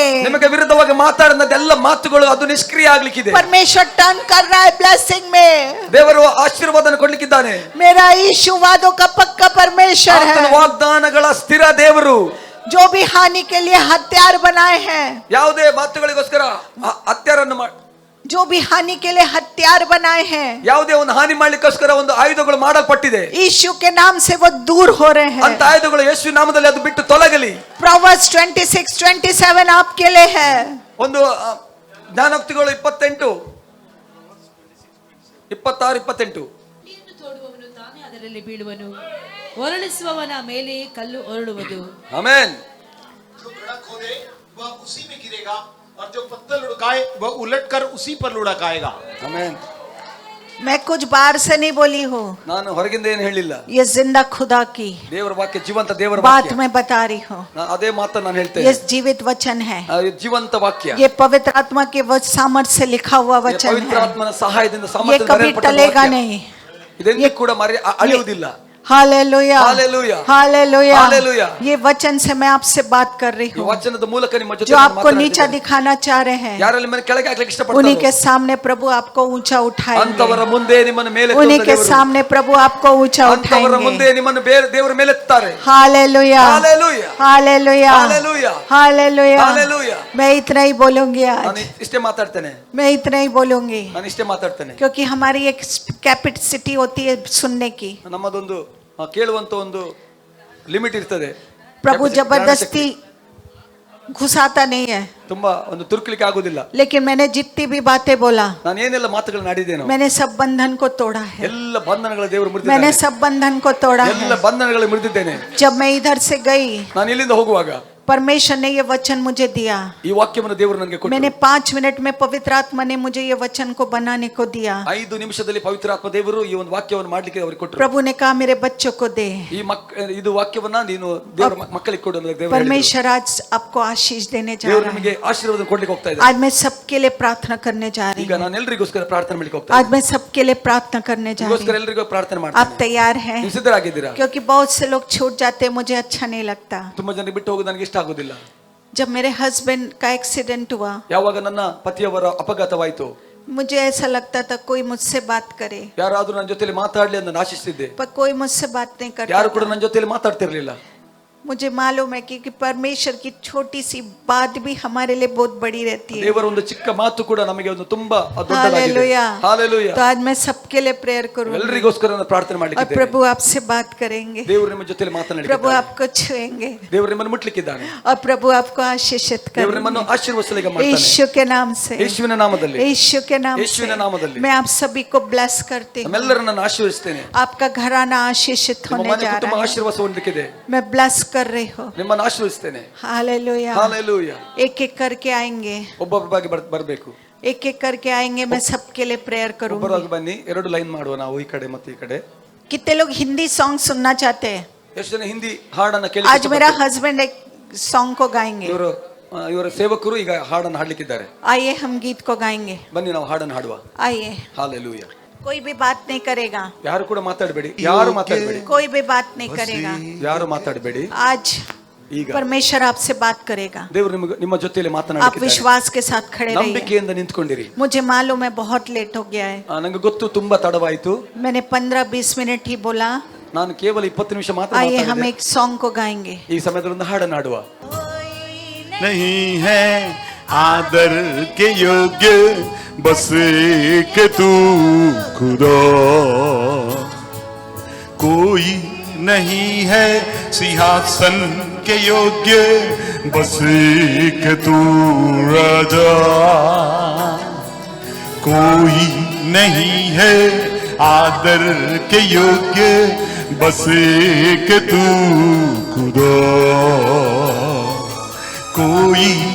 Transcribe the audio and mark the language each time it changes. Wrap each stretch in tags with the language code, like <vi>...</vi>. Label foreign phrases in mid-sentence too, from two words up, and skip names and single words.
<kn>ನಿಮಗೆ ವಿರುದ್ಧವಾಗಿ ಮಾತಾಡಿದ ಮಾತುಗಳು ಅದು ನಿಷ್ಕ್ರಿಯ ಆಗ್ಲಿಕ್ಕಿದೆ.</kn> <hi>परमेश्वर टर्न कर रहा है ब्लेसिंग में।</hi> <kn>ದೇವರು ಆಶೀರ್ವಾದನ ಕೊಡ್ಲಿಕ್ಕಿದ್ದಾನೆ.</kn> <hi>मेरा यीशु वादों का पक्का परमेश्वर</hi> <kn>ಆತನ</kn> <hi>है।</hi> <kn>ವಾಗ್ದಾನಗಳ ಸ್ಥಿರ ದೇವರು.</kn> <hi>जो भी हानि के लिए हथियार बनाए हैं,</hi> <kn>ಯಾವುದೇ ಮಾತುಗಳಿಗೋಸ್ಕರ ಹತ್ಯಾರನ್ನು</kn> <hi>जो भी हानि के लिए हथियार बनाए हैं,</hi> <kn>ಯಾವುದೇ ಒಂದು ಹಾನಿ ಮಾಡ್ಲಿಕ್ಕೋಸ್ಕರ ಒಂದು ಆಯುಧಗಳು ಮಾಡಲ್ಪಟ್ಟಿದೆ.</kn> <hi>यीशु के नाम से वो दूर हो रहे हैं।</hi> <kn>ಅಂತ ಆಯುಧಗಳು ಯೇಸು ನಾಮದಲ್ಲಿ ಅದು ಬಿಟ್ಟು ತೊಲಗಲಿ.</kn> <hi>Proverbs 26:27 आपके लिए है।</hi> <kn>ಒಂದು ಜ್ಞಾನೋಕ್ತಿಗಳು 28 26 28 ನೀನು ತೋಡುವವನು ತಾನೇ ಅದರಲ್ಲಿ ಬೀಳುವನು, ಹೊರಳಿಸುವವನ ಮೇಲೆ ಕಲ್ಲು ಹೊರಳುವುದು. ಆಮೆನ್.</kn> <hi>जो घड़ा खोदे वह उसी में गिरेगा और जो पत्थर लुढ़काए वह उलटकर उसी पर लुढ़काएगा।</hi> <kn>ಆಮೆನ್.</kn> <hi>मैं कुछ बाहर से नहीं बोली हूँ,</hi> <kn>ನಾನು ಹೊರಗಿಂದ ಏನು ಹೇಳಿಲ್ಲ.</kn> <hi>ये जिंदा खुदा की</hi> <kn>ದೇವರ ವಾಕ್ಯ, ಜೀವಂತ ದೇವರ</kn> <hi>बात</hi> <kn>ವಾಕ್ಯ.</kn> <hi>मैं बता रही हूँ।</hi> <kn>ಅದೇ ಮಾತನ್ನು ನಾನು</kn> <hi>ये</hi> <kn>ಹೇಳ್ತೇನೆ.</kn> <hi>जीवित वचन है,</hi> <kn>ಜೀವಂತ ವಾಕ್ಯ.</kn> <hi>ये पवित्र आत्मा के सामर्थ्य से लिखा हुआ वचन</hi> <kn>ಪವಿತ್ರ</kn> <hi>है।</hi> <kn>ಆತ್ಮನ ಸಹಾಯದಿಂದ</kn> <hi>ये</hi> <kn>ಸಾಮರ್ಥ್ಯದಿಂದ</kn> <hi>कभी</hi> <kn>ಬರೆಯಲ್ಪಟ್ಟ</kn> <hi>टलेगा</hi> <kn>ವಾಕ್ಯ.</kn> <hi>नहीं।</hi> <kn>ಇದೆಂದೂ ಕೂಡ ಅಳಿಯುವುದಿಲ್ಲ.</kn> <hi>हालेलुया, हालेलुया, हालेलुया, हालेलुया। ये वचन से मैं आपसे बात कर रही</hi> <kn>ಈ</kn> <hi>हूँ।</hi> <kn>ವಚನದ ಮೂಲಕ ನಿಮ್ಮ ಜೊತೆ</kn> <hi>जो</hi> <kn>ನಾನು</kn> <hi>आपको नीचा</hi> <kn>ಮಾತನಾಡ್ತಿದ್ದೇನೆ.</kn> <hi>दिखाना चाह रहे हैं,</hi> <kn>ಯಾರಲ್ಲಿ ಮನೆ ಕೆಳಗೆ ಹಾಕ್ಲಿಕ್ಕೆ</kn> <hi>उन्हीं</hi> <kn>ಇಷ್ಟಪಡ್ತಾರೆ</kn> <hi>के सामने प्रभु आपको ऊंचा उठाएंगे,</hi> <kn>ಅಂತವರ ಮುಂದೆ ನಿಮ್ಮನ್ನು ಮೇಲೆ</kn> <hi>उन्हीं के</hi> <kn>ದೇವರು.</kn> <hi>सामने प्रभु आपको ऊंचा</hi> <kn>ಅಂತವರ ಮುಂದೆ</kn> <hi>उठाएंगे।</hi> <kn>ನಿಮ್ಮನ್ನು ದೇವರ ಮೇಲೆ ಎತ್ತಾರೆ.</kn> <hi>हालेलुया, हालेलुया, हालेलुया, हालेलुया, हालेलुया। हालेलुया। मैं इतना ही बोलूंगी</hi> <kn>ನಾನು</kn> <hi>आज,</hi> <kn>ಇಷ್ಟೇ ಮಾತಾಡ್ತೇನೆ.</kn> <hi>मैं इतना ही बोलूंगी,</hi> <kn>ನಾನು ಇಷ್ಟೇ ಮಾತಾಡ್ತೇನೆ.</kn> <hi>क्योंकि हमारी एक कैपेसिटी होती है सुनने की।</hi> <kn>ನಮ್ಮದೊಂದು ಕೇಳುವಂತ ಒಂದು ಲಿಮಿಟ್ ಇರ್ತದೆ.</kn> <hi>प्रभु Capacity, जबरदस्ती घुसाता नहीं है,</hi> <kn>ತುಂಬಾ ಒಂದು ತುರುಕಲಿಕ್ಕೆ ಆಗುದಿಲ್ಲ.</kn> <hi>लेकिन मैंने जितनी भी बातें बोला,</hi> <kn>ನಾನು ಏನೆಲ್ಲ ಮಾತುಗಳನ್ನ ಆಡಿದ್ದೇನೋ</kn> <hi>मैंने सब बंधन को तोड़ा है,</hi> <kn>ಎಲ್ಲ ಬಂಧನಗಳ ದೇವರು</kn> <hi>मैंने</hi> <kn>ಮುರಿದಿದ್ದಾನೆ.</kn> <hi>सब बंधन को तोड़ा</hi> <kn>ಎಲ್ಲ</kn> <hi>है।</hi> <kn>ಬಂಧನಗಳ ಮುರಿದಿದ್ದೇನೆ.</kn> <hi>जब मैं इधर से गई,</hi> <kn>ನಾನು ಇಲ್ಲಿಂದ ಹೋಗುವಾಗ</kn> <hi>परमेश्वर ने ये वचन मुझे दिया।</hi> <kn>ಈ ವಾಕ್ಯವನ್ನು ದೇವರು ನನಗೆ</kn> <hi>मैंने</hi> <kn>ಕೊಟ್ಟರು.</kn> <hi>5 मिनट में पवित्र आत्मा ने मुझे ये वचन को बनाने को दिया।</hi> <kn>5 ನಿಮಿಷದಲ್ಲಿ ಪವಿತ್ರ ಆತ್ಮ ದೇವರು ಈ ಒಂದು ವಾಕ್ಯವನ್ನು ಮಾಡ್ಲಿಕ್ಕೆ ಅವರಿಗೆ ಕೊಟ್ಟರು.</kn> <hi>प्रभु ने कहा मेरे बच्चों को दे।</hi> <kn>ಈ ಇದು ವಾಕ್ಯವನ್ನ ನೀನು ದೇವರ ಮಕ್ಕಳಿಗೆ ಕೊಡು ಅಂತ ದೇವರು ಹೇಳಿದರು.</kn> <hi>परमेश्वर आज आपको आशीष देने जा</hi> <kn>ದೇವರು</kn> <hi>रहा</hi> <kn>ನಿಮಗೆ</kn> <hi>है।</hi> <kn>ಆಶೀರ್ವಾದ ಕೊಡ್ಲಿಕ್ಕೆ ಹೋಗ್ತಾ ಇದ್ದಾರೆ.</kn> <hi>आज मैं सबके लिए प्रार्थना करने जा रही</hi> <kn>ಈಗ</kn> <hi>हूँ,</hi> <kn>ನಾನು ಎಲ್ಲರಿಗೋಸ್ಕರ ಪ್ರಾರ್ಥನೆ ಮಾಡ್ಲಿಕ್ಕೆ ಹೋಗ್ತಾ</kn> <hi>आज</hi> <kn>ಇದ್ದೀನಿ.</kn> <hi>मैं सबके लिए प्रार्थना करने जा रही</hi> <kn>ನಿಮಗೋಸ್ಕರ</kn> <hi>हूँ।</hi> <kn>ಎಲ್ಲರಿಗೂ ಪ್ರಾರ್ಥನೆ</kn> <hi>आप</hi> <kn>ಮಾಡ್ತೀನಿ.</kn> <hi>तैयार हैं?</hi> <kn>ನೀವು ಸಿದ್ಧರಾಗಿದ್ದೀರಾ?</kn> <hi>क्योंकि बहुत से लोग छूट जाते हैं, मुझे अच्छा नहीं लगता।</hi> <kn>ತುಂಬಾ ಜನ ಬಿಟ್ಟು ಹೋಗೋದು ನನಗೆ ಇಷ್ಟ ಆಗೋದಿಲ್ಲ.</kn> <hi>जब मेरे हस्बैंड का एक्सीडेंट हुआ</hi> <kn>ಯಾವಾಗ ನನ್ನ ಪತಿಯವರ ಅಪಘಾತವಾಯಿತು,</kn> <hi>मुझे ऐसा लगता था कोई मुझसे बात करे,</hi> <kn>ಯಾರಾದ್ರೂ ನನ್ನ ಜೊತೆಲಿ ಮಾತಾಡ್ಲಿ ಅಂತ ನಾನು ಆಶಿಸ್ತಿದ್ದೆ.</kn> <hi>पर कोई मुझसे बात नहीं करता</hi> <kn>ಯಾರು ಕೂಡ</kn> <hi>था।</hi> <kn>ನನ್ನ ಜೊತೆಲಿ ಮಾತಾಡ್ತಿರ್ಲಿಲ್ಲ.</kn> <hi>मुझे मालूम है कि परमेश्वर की छोटी सी बात भी हमारे लिए बहुत बड़ी रहती है।</hi> <kn>ದೇವರ ಒಂದು ಚಿಕ್ಕ ಮಾತು ಕೂಡ ನಮಗೆ ಒಂದು ತುಂಬಾ ದೊಡ್ಡದಾಗಿದೆ.</kn> <hi>हालेलुया।</hi> <kn>ಹಾಲೆಲೂಯಾ.</kn> <hi>तो आज मैं सबके लिए प्रेयर करूंगी</hi> <kn>ಎಲ್ಲರಿಗೋಸ್ಕರ ನಾನು ಪ್ರಾರ್ಥನೆ</kn> <hi>और</hi> <kn>ಮಾಡ್ಲಿಕ್ಕೆ</kn> <hi>प्रभु आपसे बात करेंगे,</hi> <kn>ದೇವರು ನಿಮ್ಮ ಜೊತೆಲಿ</kn> <hi>प्रभु</hi> <kn>ಮಾತನಾಡಲಿಕ್ಕೆ</kn> <hi>आपको छुएंगे</hi> <kn>ದೇವರು ನಿಮ್ಮನ್ನು ಮುಟ್ಲಿಕ್ಕಿದ್ದಾನೆ.</kn> <hi>और प्रभु आपको आशीषित</hi> <kn>ದೇವರು ನಿಮ್ಮನ್ನು</kn> <hi>करेंगे</hi> <kn>ಆಶೀರ್ವದಿಸಲಿಕ್ಕೆ ಮಾಡ್ತಾನೆ.</kn> <hi>यीशु के नाम से,</hi> <kn>ಯೇಸುವಿನ ನಾಮದಲ್ಲಿ,</kn> <hi>यीशु के नाम</hi> <kn>ಯೇಸುವಿನ</kn> <hi>से</hi> <kn>ನಾಮದಲ್ಲಿ</kn> <hi>मैं आप सभी को ब्लेस करती हूँ।</hi> <kn>ನಮ್ಮೆಲ್ಲರನ್ನ ನಾನು ಆಶೀರ್ವದಿಸ್ತೇನೆ.</kn> <hi>आपका घराना आशीषित</hi> <kn>ನಿಮ್ಮ</kn> <hi>होने</hi> <kn>ಮನೆ</kn> <hi>जा</hi> <kn>ಕುಟುಂಬ</kn> <hi>रहा है।</hi> <kn>ಆಶೀರ್ವಾದ ಹೊಂದಲಿಕ್ಕಿದೆ.</kn> <hi>मैं ब्लेस कर रही हूँ।</hi> <kn>ನಿಮ್ಮನ್ನು ಆಶೀರ್ವದಿಸ್ತೇನೆ.</kn> <hi>हालेलुया।</hi> <kn>ಹಾಲೆಲೂಯಾ.</kn> <hi>एक एक करके आएंगे,</hi> <kn>ಒಬ್ಬೊಬ್ಬರಾಗಿ ಬರಬೇಕು.</kn> <hi>एक एक करके आएंगे, मैं सबके लिए प्रेयर करूंगी।</hi> <kn>ಒಬ್ಬರಾಗಿ ಬನ್ನಿ, ಎರಡು ಲೈನ್ ಮಾಡುವ ನಾವು ಈ ಕಡೆ ಮತ್ತು ಈ ಕಡೆ.</kn> <hi>कितने लोग हिंदी सॉन्ग सुनना चाहते हैं?</hi> <kn>ಎಷ್ಟು ಜನ ಹಿಂದಿ ಹಾಡನ್ನ ಕೇಳಿ</kn> <hi>आज मेरा हस्बैंड एक सॉन्ग को गाएंगे।</hi> <kn>ಇವರ ಸೇವಕರು ಈಗ ಹಾಡನ್ನು ಹಾಡ್ಲಿಕ್ಕಿದ್ದಾರೆ.</kn> <hi>आइए हम गीत को गाएंगे,</hi> <kn>ಬನ್ನಿ ನಾವು ಹಾಡನ್ನು ಹಾಡುವ.</kn> <hi>आइए।</hi> <kn>ಹಾಲೆಲೂಯಾ.</kn> <hi>कोई भी बात नहीं करेगा,</hi> <kn>ಯಾರು ಕೂಡ ಮಾತಾಡಬೇಡಿ, ಯಾರು ಮಾತಾಡಬೇಡಿ,</kn> <hi>कोई भी बात नहीं करेगा।</hi> <kn>ಯಾರು ಮಾತಾಡಬೇಡಿ.</kn> <hi>आज</hi> <kn>ಈಗ</kn> <hi>परमेश्वर आपसे बात करेगा,</hi> <kn>ದೇವರು ನಿಮ್ಮ ಜೊತೆಯಲ್ಲಿ</kn> <hi>आप</hi> <kn>ಮಾತನಾಡಲಿಕ್ಕೆ</kn> <hi>विश्वास के साथ खड़े रहिए।</hi> <kn>ನಂಬಿಕೆಯಿಂದ ನಿಂತ್ಕೊಂಡಿರಿ.</kn> <hi>मुझे मालूम है बहुत लेट हो गया है,</hi> <kn>ನಂಗೆ ಗೊತ್ತು ತುಂಬಾ ತಡವಾಯಿತು.</kn> <hi>मैंने 15-20 मिनट ही बोला।</hi> <kn>ನಾನು ಕೇವಲ 20 ನಿಮಿಷ ಮಾತ್ರ</kn> <hi>आइए हम</hi> <kn>ಮಾತಾಡಿದೆ.</kn> <hi>एक सॉन्ग को गाएंगे।</hi> <kn>ಈ ಸಮಯದಲ್ಲಿ ಒಂದು ಹಾಡನ್ನು ಹಾಡುವ.</kn> <hi>नहीं है आदर के योग्य बस एक तू खुदा, कोई नहीं है सिंहासन के योग्य बस एक तू राजा, कोई नहीं है आदर के योग्य बस एक तू खुदा, कोई</hi>